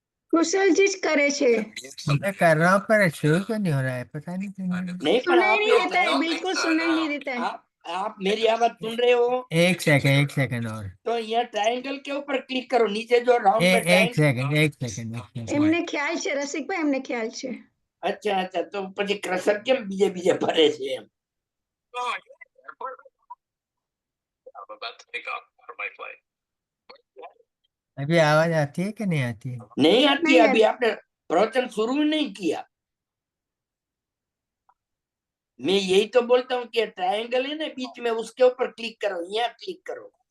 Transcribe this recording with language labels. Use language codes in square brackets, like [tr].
[gu] कुशल जी करे छे. [hi] मैं कर रहा हूँ पर शुरू क्यों नहीं हो रहा है, पता नहीं क्यों. नहीं पर सुनाई आप नहीं देता है, बिल्कुल सुनाई नहीं देता है. आप मेरी आवाज सुन रहे हो? एक सेकंड और. तो यहाँ ट्रायंगल के ऊपर क्लिक करो, नीचे जो राउंड पे एक सेकंड. [gu] એમને ખ્યાલ છે રસિકભાઈ, એમને ખ્યાલ છે. [hi] अच्छा अच्छा, तो [gu] પછી ક્રસર કેમ બીજે બીજે ફરે છે એમ? [en] I'm about to take off for my flight. [hi] अभी आवाज आती है कि नहीं आती है? नहीं आती. नहीं अभी आपने प्रवचन शुरू नहीं किया. मैं यही तो बोलता हूँ कि ट्रायंगल है ना बीच में, उसके ऊपर क्लिक करो, यहाँ क्लिक करो.